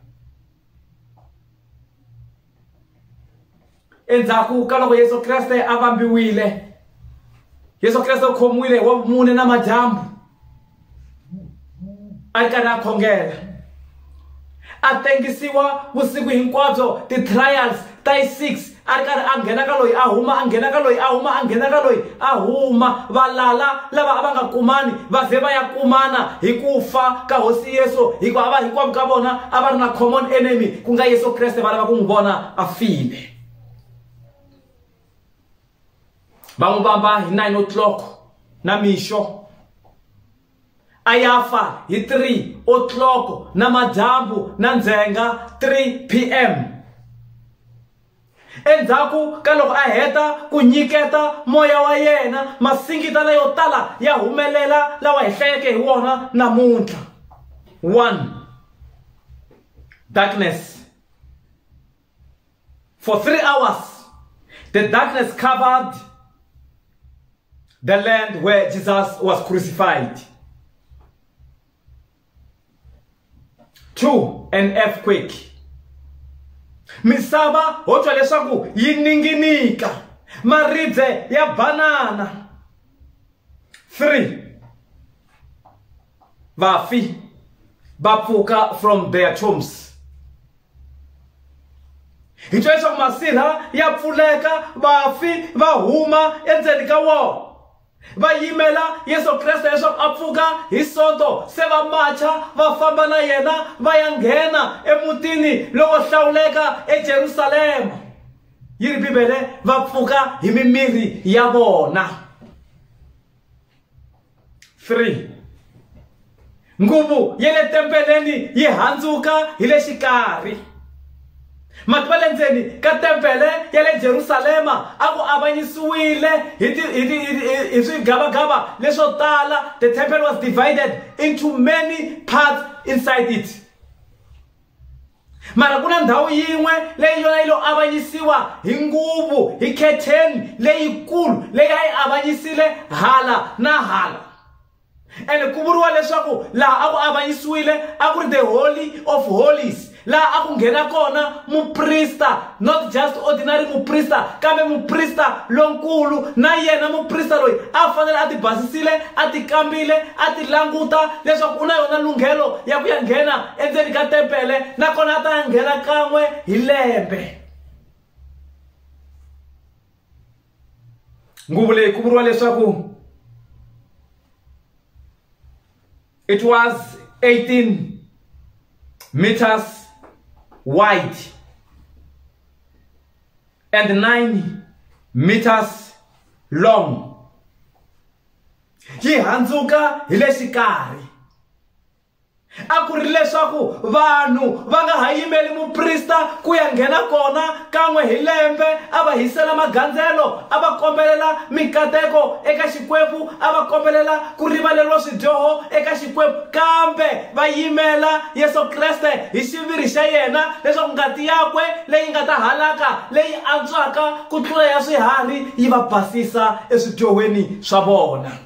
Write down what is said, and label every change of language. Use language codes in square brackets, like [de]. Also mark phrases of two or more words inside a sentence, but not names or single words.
[ts] Endzhaku ka loko Yesu Kreste a vambiwile, Yesu Kreste u khomiwile wa vumune na madyambu a ri karhi a khongela, a tengisiwa vusiku hinkwabyo. Ti-trials ta yi 6 a ri karhi a nghena ka loyi a huma a nghena ka loyi a huma a nghena ka loyi a huma valala lava a va nga kumani va ze va ya kumana hi ku fa ka hosi Yesu hikuva va hinkwavo ka vona a va ri na [en] common enemy [ts] ku nga Yesu Kreste va lava ku n'wi vona a file va n'wi vamba hi 9 o'clock namixo a ya fa hi 3 o'clock namadyambu na ndzhenga 3 p.m. endzhaku ka loko a heta ku nyiketa moya wa yena masingita yo tala ya humelela lawa hi hlayeke hi wona namuntlha. 1. [en] Darkness. For 3 hours the darkness covered the land where Jesus was crucified. 2. An earthquake. [ts] Misava hotswa leswaku yi ninginika maribye ya banana. [en] 3. [ts] Vafi bapfuka [en] from their tombs. [ts] Hi leswaku masirha ya pfuleka vafi va huma endzeni ka wona va yimela Yesu Kreste leswaku a pfuka hi sonto se va macha va famba na yena va ya nghena emutini lowo hlawuleka eJerusalema. Yi ri Bibele va pfuka hi mimiri ya vona. 3. Nguvu ya le tempeleni yi handzuka hi le xikarhi. Mati le ndzeni ka tempele ya le Jerusalema a ku avanyisiwile hi swigavagava leswo tala. [en] The temple was divided into many parts inside it. [ts] Mara kuna ndhawu yin'we leyi yona yi lo avanyisiwa hi nguvu hi khetheni leyikulu leyi a yi avanyisile hala na hala. And ku vuriwa leswaku laha a ku avanyisiwile a ku ri [en] the Holy of Holies [ts] laha a ku nghena kona muprista, [en] not just ordinary [ts] muprista kambe muprista lonkulu. Na yena muprista loyi a fanele a ti basisile a ti kambile a ti languta leswaku u na yona lunghelo ya ku ya nghena endzeni ka tempele nakona a ta nghena kan'we hi lembe. Nguvu leyi ku vuriwa leswaku [en] it was 18 meters wide and 9 meters long. [ts] Yi handzuka hi le xikarhi. A ku ri leswaku vanhu va nga ha yimeli muprista ku ya nghena kona kan'we hi lembe a va hisela magandzelo a va kombelela mikateko eka Xikwembu a va kombelela ku rivaleriwa swidyoho eka Xikwembu kambe va yimela Yesu Kreste hi xiviri xa yena leswaku ngati yakwe leyi nga ta halaka leyi antswaka ku tlula ya swiharhi yi va basisa eswidyohweni swa vona.